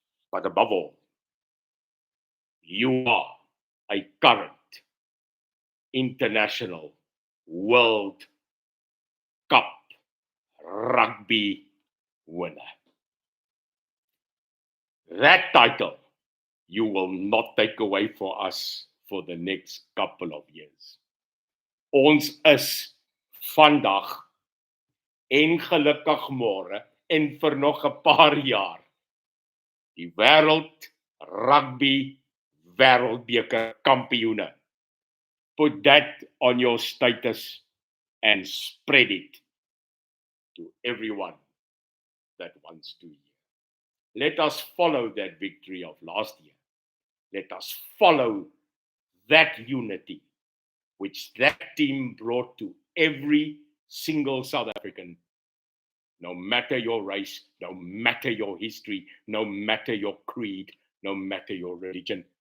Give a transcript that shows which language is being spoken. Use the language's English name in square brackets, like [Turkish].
[English] But above all, you are a current international World Cup rugby winner. That title you will not take away for us for the next couple of years. [Afrikaans] Ons is vandag en gelukkig môre en vir nog 'n paar jaar die wêreld rugby wêreldbeker kampioene. [English] Put that on your status and spread it to everyone that wants to hear. Let us follow that victory of last year. Let us follow that unity which that team brought to every single South African, no matter your race, no matter your history, no matter your creed, no matter your religion.